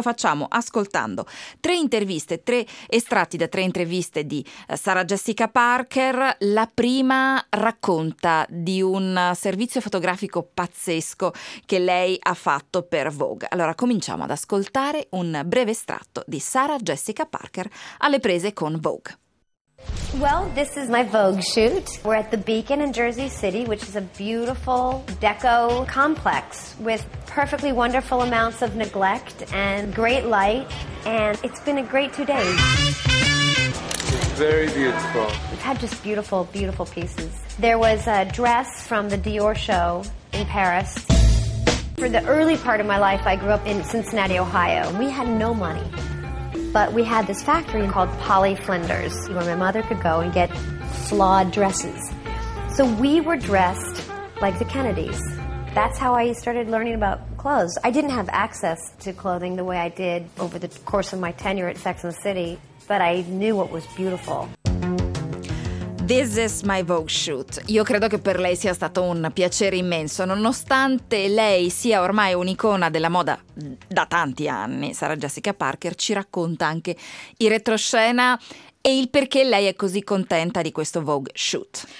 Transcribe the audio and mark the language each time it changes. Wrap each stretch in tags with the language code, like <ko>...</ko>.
<it>Lo facciamo ascoltando tre estratti da tre interviste di Sarah Jessica Parker. La prima racconta di un servizio fotografico pazzesco che lei ha fatto per Vogue. Allora cominciamo ad ascoltare un breve estratto di Sarah Jessica Parker alle prese con Vogue.</it> <en>Well, this is my Vogue shoot. We're at the Beacon in Jersey City, which is a beautiful deco complex with perfectly wonderful amounts of neglect and great light, and it's been a great 2 days. Very beautiful. We've had just beautiful, beautiful pieces. There was a dress from the Dior show in Paris. For the early part of my life, I grew up in Cincinnati, Ohio. We had no money. But we had this factory called Polly Flinders, where my mother could go and get flawed dresses. So we were dressed like the Kennedys. That's how I started learning about clothes. I didn't have access to clothing the way I did over the course of my tenure at Sex and the City, but I knew what was beautiful. This is my Vogue shoot.</en> <it>Io credo che per lei sia stato un piacere immenso, nonostante lei sia ormai un'icona della moda da tanti anni. Sarah Jessica Parker ci racconta anche in retroscena e il perché lei è così contenta di questo Vogue shoot.</it>